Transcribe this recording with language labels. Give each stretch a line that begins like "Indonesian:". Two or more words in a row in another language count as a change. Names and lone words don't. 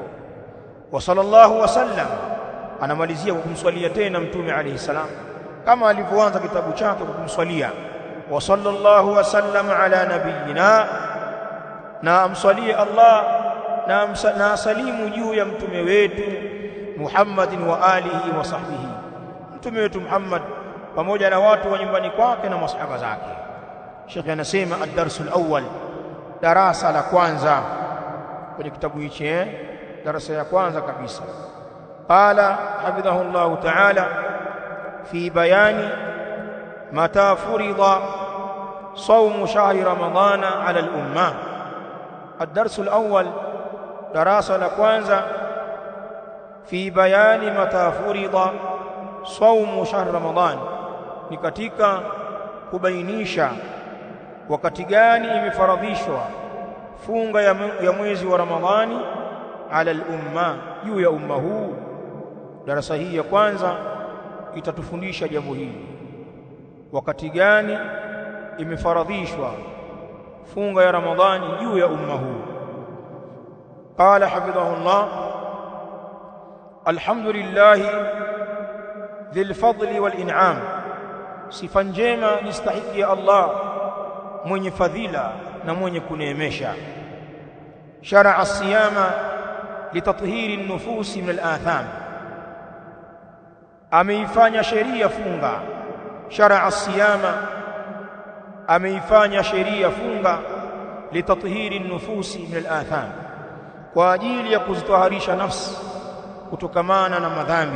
Arabic: وصلى الله وسلم,
Swahili: anamalizia kwa kumswalia tena Mtume
Arabic: عليه السلام,
Swahili: kama alivyoanza kitabu chake kwa kumswalia
Arabic: وصلى الله وسلم على نبينا,
Swahili: na amswalie Allah na asalimu juu ya mtume wetu
Arabic: محمد وآله وصحبه,
Swahili: mtume wetu Muhammad pamoja na watu wa nyumbani kwake na masahaba zake. Sheikh anasema
Arabic: الدرس الأول,
Swahili: darasa la kwanza kwenye kitabu hichi, darasa ya kwanza kabisa.
Arabic: قال حفظه الله تعالى في بيان متى فرض صوم شهر رمضان على الأمة. الدرس الأول
Swahili: darasa la kwanza
Arabic: في بيان متى فرض صوم شهر رمضان،
Swahili: ni katika kubainisha wakati gani imefaradhishwa funga ya mwezi wa Ramadhani
Arabic: على الأمة,
Swahili: juu ya umma huu. Darasa hii ya kwanza itatufundisha jambo hili, wakati gani imefaradhishwa funga ya Ramadhani juu ya umma huu.
Arabic: قال حفظه الله، الحمد لله ذي الفضل والإنعام,
Swahili: sifa njema nistahiki ya Allah mwenye fadhila na mwenye kuneemesha.
Arabic: شرع الصيام لتطهير النفوس من الآثام,
Swahili: ameifanya sheria funga.
Arabic: شرع الصيام,
Swahili: ameifanya sheria funga
Arabic: لتطهير النفوس من الآثام,
Swahili: kwa ajili ya kuzitaharisha nafsi kutokamana na madhambi.